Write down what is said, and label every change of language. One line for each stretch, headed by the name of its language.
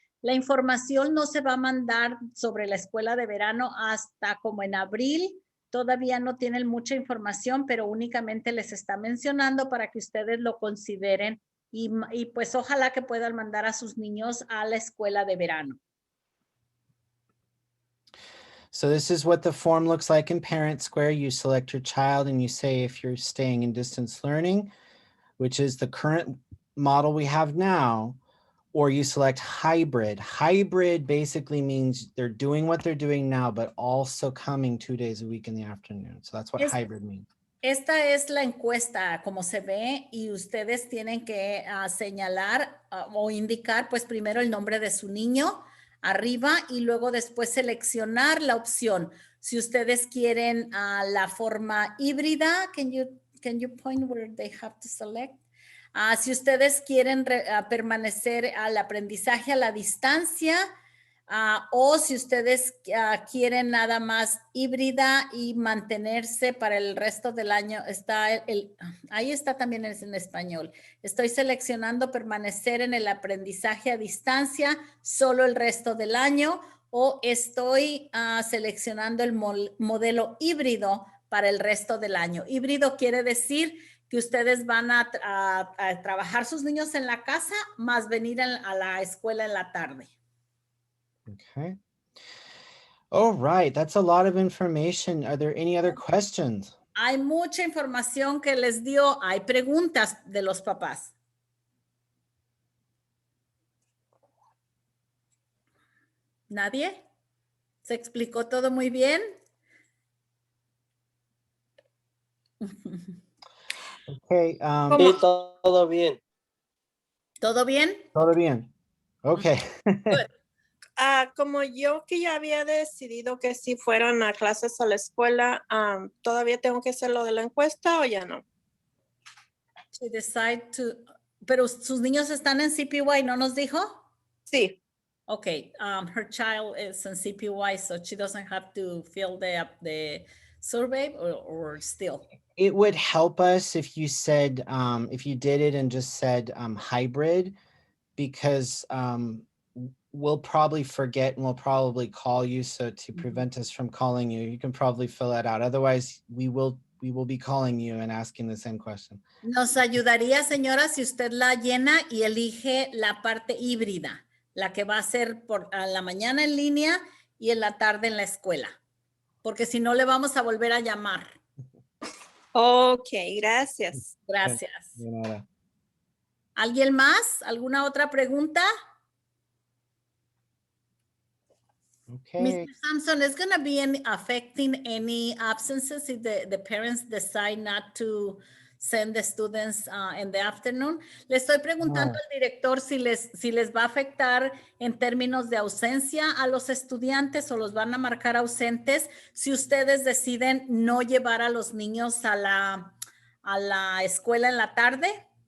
Spanish: La información no se va a mandar sobre la escuela de verano hasta como en abril. Todavía no tienen mucha información, pero únicamente les está mencionando para que ustedes lo consideren y pues ojalá que puedan mandar a sus niños a la escuela de verano.
English: So this is what the form looks like in Parent Square. You select your child and you say if you're staying in distance learning, which is the current model we have now, or you select hybrid. Hybrid basically means they're doing what they're doing now, but also coming 2 days a week in the afternoon. So that's what hybrid means.
Spanish: Esta es la encuesta, como se ve, y ustedes tienen que señalar o indicar, pues primero el nombre de su niño, arriba y luego después seleccionar la opción. Si ustedes quieren la forma híbrida,
English: can you point where they have to select?
Spanish: Si ustedes quieren permanecer al aprendizaje a la distancia, o si ustedes quieren nada más híbrida y mantenerse para el resto del año, ahí está también en español. Estoy seleccionando permanecer en el aprendizaje a distancia solo el resto del año, o estoy seleccionando el modelo híbrido para el resto del año. Híbrido quiere decir que ustedes van a trabajar sus niños en la casa más venir a la escuela en la tarde.
English: Okay. All right, that's a lot of information. Are there any other questions?
Spanish: Hay mucha información que les dio. Hay preguntas de los papás. ¿Nadie? ¿Se explicó todo muy bien?
English: Okay.
Spanish: Sí, todo bien. ¿Todo bien? Todo bien. Okay.
English: Good.
Spanish: Como yo que ya había decidido que si fueran a clases a la escuela, ¿todavía tengo que hacer lo de la encuesta o ya no?
English: She decide to,
Spanish: pero sus niños están en CPY, ¿no nos dijo? Sí.
English: Okay, her child is in CPY, so she doesn't have to fill the survey or still? It would help us if you said, if you did it and just said hybrid, because we'll probably forget and we'll probably call you. So to prevent us from calling you, you can probably fill it out. Otherwise, we will be calling you and asking the same question.
Spanish: Nos ayudaría, señora, si usted la llena y elige la parte híbrida, la que va a ser por a la mañana en línea y en la tarde en la escuela, porque si no le vamos a volver a llamar. Ok, gracias. Gracias. De nada. ¿Alguien más? ¿Alguna otra pregunta?
English: Okay. Mr. Sampson, is going to be affecting any absences if the parents decide not to send the students in the afternoon?
Spanish: Le estoy preguntando al director si les va a afectar en términos de ausencia a los estudiantes o los van a marcar ausentes si ustedes deciden no llevar a los niños a la escuela en la tarde.